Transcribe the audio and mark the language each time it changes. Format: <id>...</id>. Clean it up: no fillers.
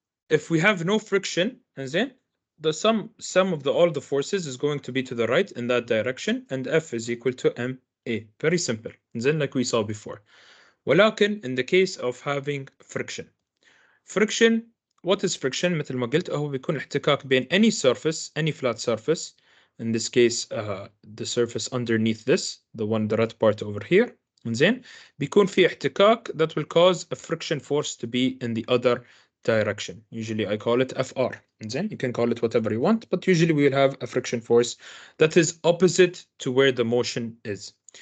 <en>If we have no friction, then the sum of all the forces is going to be to the right in that direction, and F is equal to MA. Very simple. Then like we saw before.</en> <ar>ولكن</ar> <en>in the case of having friction. Friction, what is friction?</en> <ar>مثل ما قلت هو بيكون احتكاك بين</ar> <en>any surface, any flat surface. In this case, the surface underneath this, the red part over here.</en> <ar>زين بيكون في احتكاك</ar> <en>that will cause a friction force to be in the other direction. Usually I call it FR.</en> <ar>زين</ar> <en>you can call it whatever you want, but usually we will have a friction force that is opposite to where the motion is.</en>